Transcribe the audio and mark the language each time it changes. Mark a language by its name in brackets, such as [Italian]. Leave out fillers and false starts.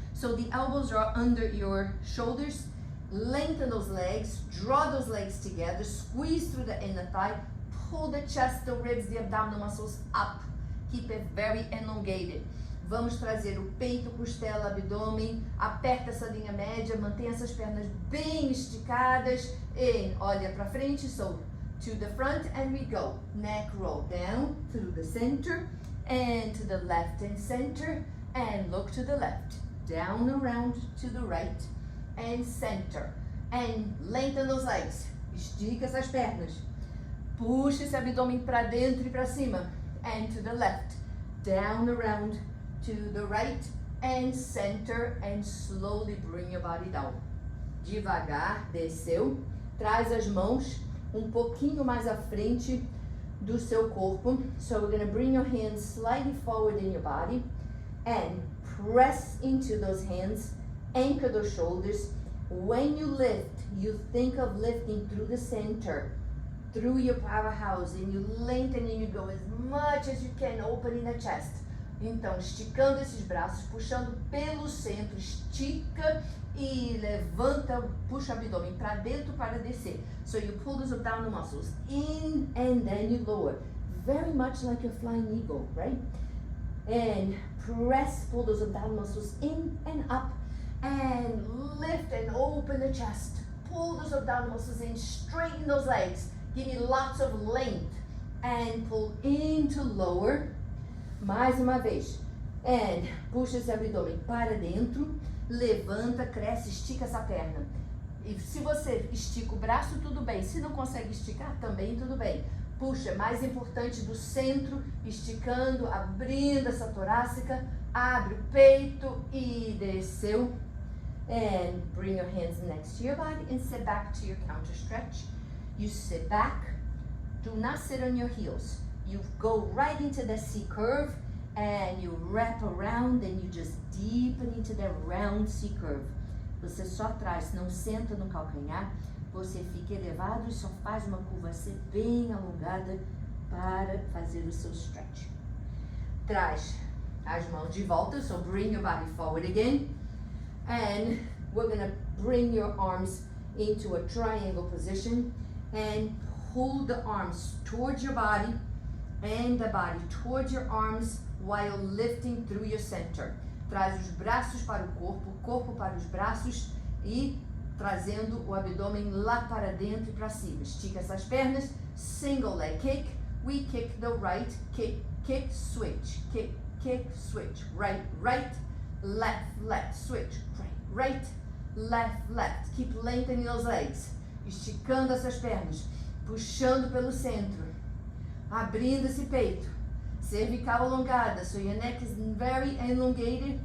[English] So the elbows are under your shoulders. Lengthen those legs, draw those legs together, squeeze through the inner thigh, pull the chest, the ribs, the abdominal muscles up. Keep it very elongated. [Portuguese] Vamos trazer o peito, costela, abdômen, aperta essa linha média, mantenha essas pernas bem esticadas e olha para frente, [English] so to the front and we go. Neck roll down through the center and to the left and center and look to the left. Down around to the right and center. And lengthen those legs. [Portuguese] Estica essas pernas. Puxa esse abdômen para dentro e para cima. [English] And to the left. Down around to the right and center and slowly bring your body down. [Portuguese] Devagar, desceu. Traz as mãos um pouquinho mais à frente do seu corpo. [English] So we're going to bring your hands slightly forward in your body and press into those hands. Anchor those shoulders. When you lift, you think of lifting through the center, through your powerhouse, and you lengthen and you go as much as you can, opening the chest. [Portuguese] Então, esticando esses braços, puxando pelo centro, estica e levanta, puxa o abdômen para dentro para descer. [English] So you pull those abdominal muscles in and then you lower. Very much like your flying eagle, right? And press, pull those abdominal muscles in and up. And lift and open the chest. Pull those abdominal muscles in, straighten those legs. Give me lots of length. And pull into lower. [Portuguese] Mais uma vez. And puxa esse abdômen para dentro. Levanta, cresce, estica essa perna. E se você estica o braço, tudo bem. Se não consegue esticar, também tudo bem. Puxa, mais importante do centro, esticando, abrindo essa torácica. Abre o peito e desceu. [English] And bring your hands next to your body and sit back to your counter stretch. You sit back. Do not sit on your heels. You go right into the C curve and you wrap around and you just deepen into the round C curve. [Portuguese] Você só traz, não senta no calcanhar. Você fica elevado e só faz uma curva C bem alongada para fazer o seu stretch. Traz as mãos de volta, [English] so bring your body forward again. And we're going to bring your arms into a triangle position and pull the arms towards your body and the body towards your arms while lifting through your center. [Portuguese] Traz os braços para o corpo para os braços e trazendo o abdômen lá para dentro e para cima. Estica essas pernas, single leg kick. [English] We kick the right, kick, kick, switch, kick, kick, switch, right, right, left, left, switch, right, left, left. Keep lengthening those legs. [Portuguese] Esticando essas pernas, puxando pelo centro, abrindo esse peito, cervical alongada, [English] so your neck is very elongated.